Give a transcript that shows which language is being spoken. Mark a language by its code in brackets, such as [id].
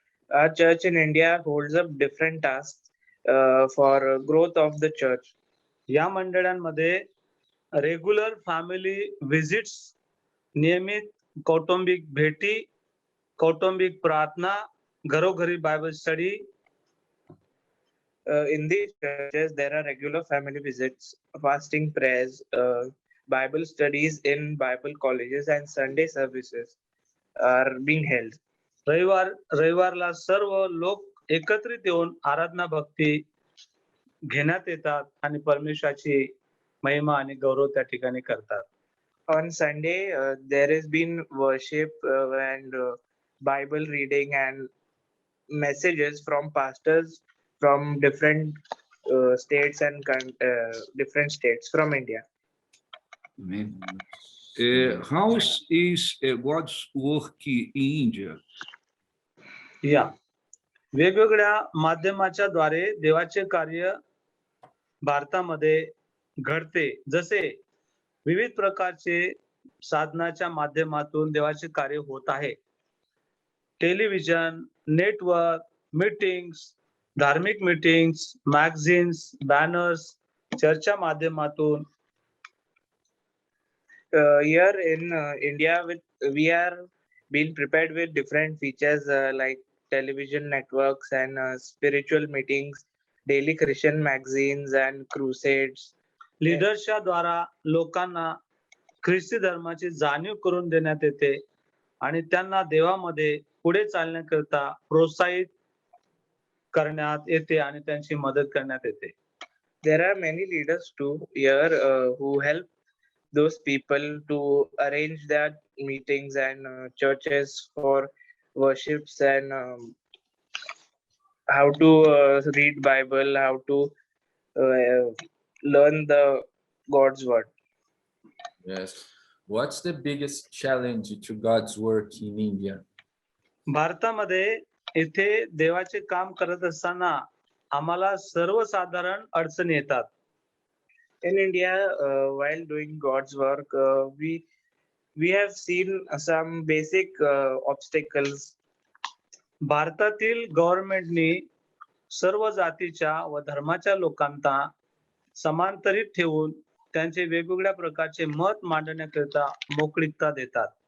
[en] Our church in India holds up different tasks for growth of the church. [mr] या मंडळांमध्ये [en] regular family visits, [mr] नियमित कौटुंबिक भेटी, कौटुंबिक प्रार्थना, घरोघरी Bible study. [en] In these churches, there are regular family visits, fasting prayers, Bible studies in Bible colleges, and Sunday services are being held. [mr] रविवारला सर्व लोक एकत्रित येऊन आराधना भक्ती घेण्यात येतात आणि परमेश्वराची महिमा आणि गौरव त्या ठिकाणी करतात. [en] On Sunday, there has been worship and Bible reading and messages from pastors from different states and different states from India. Amém. How is God's work in India? [mr] या वेगवेगळ्या माध्यमाच्या द्वारे देवाचे कार्य भारतामध्ये घडते. जसे विविध प्रकारचे साधनाच्या माध्यमातून देवाचे कार्य होत आहे. टेलिव्हिजन, नेटवर्क, मीटिंग्स, धार्मिक मीटिंग्स, मॅगझिन्स, बॅनर्स, चर्चच्या माध्यमातून. [en] Here in India, we are being prepared with different features like television networks and spiritual meetings, daily Christian magazines and crusades. [mr] लीडर्सच्या द्वारा लोकांना ख्रिस्ती धर्माची जाणीव करून देण्यात येते आणि त्यांना देवामध्ये पुढे चालण्याकरता प्रोत्साहित करण्यात येते आणि त्यांची मदत करण्यात येते. [en] There are many leaders too here who help those people to arrange their meetings and churches for worships and how to read Bible, how to learn the God's word. Yes. What's the biggest challenge to God's work in India? [mr] भारतामध्ये इथे देवाचे काम करत असताना आम्हाला सर्वसाधारण अडचणी येतात. [en] In India, while doing God's work, we have seen some basic obstacles. [mr] भारतातील गव्हर्नमेंटनी सर्व जातीच्या व धर्माच्या लोकांना समांतरित ठेवून त्यांचे वेगवेगळ्या प्रकारचे मत मांडण्याकरिता मोकळीकता देतात.